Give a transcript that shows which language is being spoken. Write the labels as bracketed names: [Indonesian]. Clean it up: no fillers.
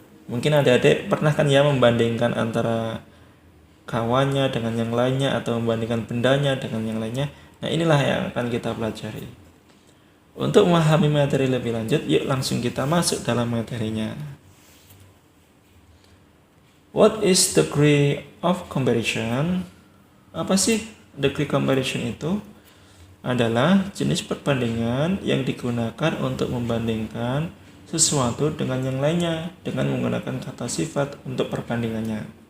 [Indonesian] Mungkin adik-adik pernah kan ya membandingkan antara kawannya dengan yang lainnya atau membandingkan bendanya dengan yang lainnya. Nah, inilah yang akan kita pelajari. Untuk memahami materi lebih lanjut, yuk langsung kita masuk dalam materinya. [English] What is degree of comparison? [Indonesian] Apa sih degree comparison itu? Adalah jenis perbandingan yang digunakan untuk membandingkan sesuatu dengan yang lainnya dengan menggunakan kata sifat untuk perbandingannya.